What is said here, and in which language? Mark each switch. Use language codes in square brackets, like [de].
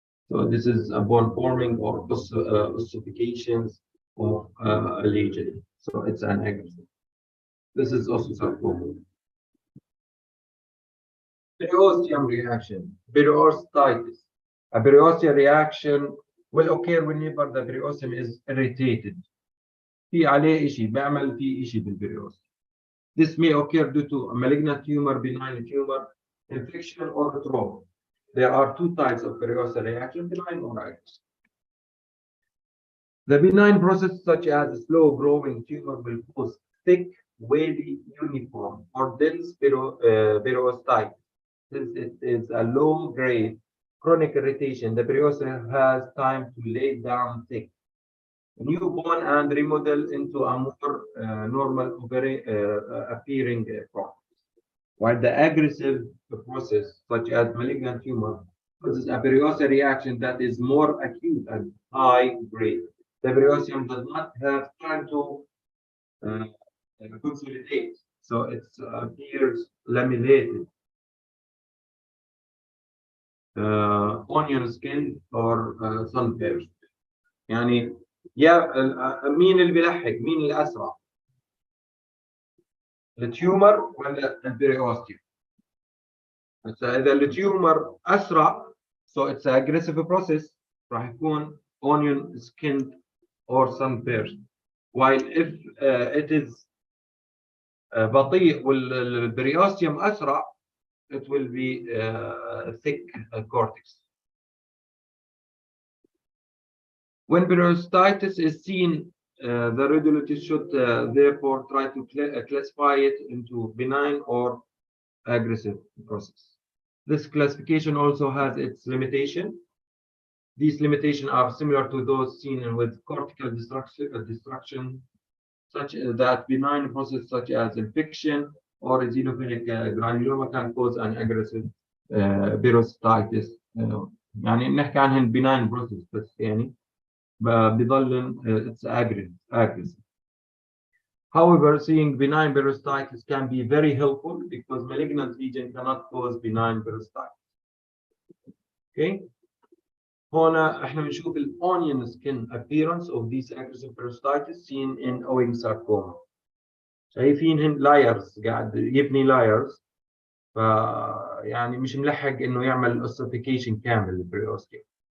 [en] So this is a bone forming or ossifications of a lesion. So it's an aggressive. This is osteosarcoma. Periosteum reaction, periostitis. A periosteal reaction will occur whenever the periosteum is irritated. [ar] في عليه شيء بيعمل فيه شيء بالبريوستيوم. [en] This may occur due to a malignant tumor, benign tumor, infection, or trauma. There are two types of periosteal reaction, benign or aggressive. The benign process, such as a slow-growing tumor, will cause thick, wavy, uniform, or dense periostitis. Since it is a low-grade chronic irritation, the periosteum has time to lay down thick. New bone and remodel into a more normal appearing process. While the aggressive process, such as malignant tumor, causes a periosteal reaction that is more acute and high grade. The periosteum does not have time to consolidate, so it appears laminated, onion skin, or sun-pierced. [ar] يعني يا مين اللي بيلحق؟ مين اللي اسرع؟ التيومر ولا البريوستيوم؟ اذا التيومر اسرع [en] so it's an aggressive process [ar] راح يكون [en] onion skinned or sun-pierced. While if it is [ar] بطيء والبريوستيوم اسرع [en] it will be thick cortex. When peritonitis is seen, the radiologist should therefore try to classify it into benign or aggressive process. This classification also has its limitation. These limitations are similar to those seen with cortical destruction, such that benign process such as infection or eosinophilic granuloma can cause an aggressive peritonitis. [ar] يعني بنحكي عنهن [en] benign process [ar] بس يعني بضل [en] it's aggressive. However, seeing benign peritonitis can be very helpful because malignant lesion cannot cause benign peritonitis. Okay. [ar] هنا احنا بنشوف [en] onion skin appearance of these aggressive peritonitis seen in Ewing sarcoma. [ar] شايفين layers قاعد يبني layers ف يعني مش ملحق انه يعمل ossification كامل للبريوسكي.